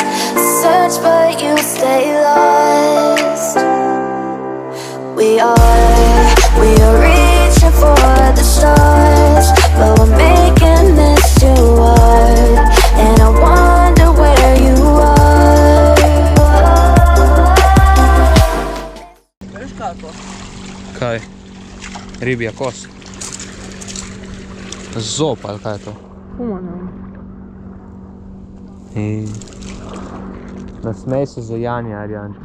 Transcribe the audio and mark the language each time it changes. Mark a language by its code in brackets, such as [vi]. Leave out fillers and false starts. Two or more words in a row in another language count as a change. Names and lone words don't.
[en] Search but you stay lost. We are reaching for the stars, but we're making this too hard. And I wonder where you are. [sl] Veš kako? Kaj? Ribja kost. Zob, ali kaj je to? Humano. Nasmej se za Janja, Arjančka.